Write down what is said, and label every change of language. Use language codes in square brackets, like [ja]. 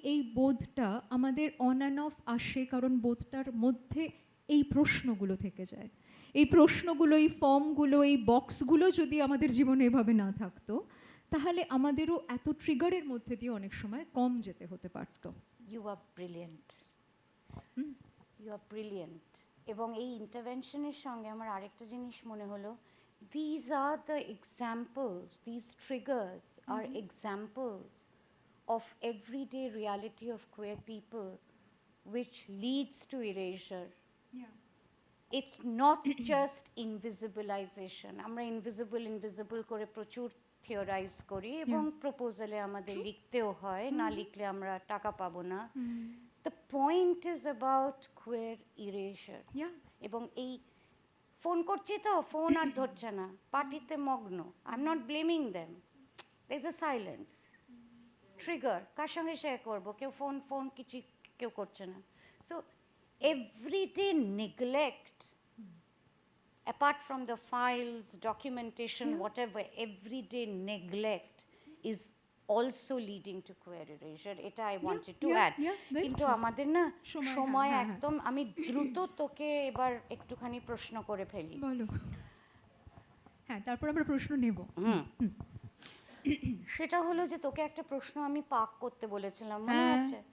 [bn] এই বোধটা আমাদের অন অ্যান্ড অফ আসে, কারণ বোধটার মধ্যে এই প্রশ্নগুলো থেকে যায়। এই প্রশ্নগুলো, এই ফর্মগুলো, এই বক্সগুলো যদি আমাদের জীবনে এভাবে না থাকতো, তাহলে আমাদেরও এত ট্রিগারের মধ্যে দিয়ে অনেক সময় কম যেতে হতে পারতো। [en] You are brilliant. You are brilliant. [bn] এবং এই ইন্টারভেনশনের সঙ্গে আমার আরেকটা জিনিস মনে হলো, [en] these are the examples, these triggers are examples of everyday reality of queer people which leads to erasure. It's not just invisibilization. [bn] আমরা invisible করে প্রচুর থিওরাইজ করি এবং প্রপোজালে আমাদের লিখতেও হয়, না লিখলে আমরা টাকা পাবো না। [en] The point is about queer erasure. [bn] এবং এই ফোন করছি তো, ফোন আর ধরছে না, পার্টিতে মগ্ন, [en] I am not blaming them, there is a silence, [bn] trigger, কার সঙ্গে শেয়ার করবো, কেউ ফোন কিছু কেউ করছে না। [en] So everyday neglect, apart from the files, documentation, whatever, everyday neglect is also leading to queer erasure. [bn] Eta [en] I wanted to add. [bn] কিন্তু আমাদের না সময় একদম, আমি দ্রুত তোকে এবার একটুখানি প্রশ্ন করে ফেলি। বলো। হ্যাঁ, তারপর আমরা প্রশ্ন নেব। সেটা হলো যে তোকে একটা প্রশ্ন আমি পাক করতে বলেছিলাম, মনে আছে?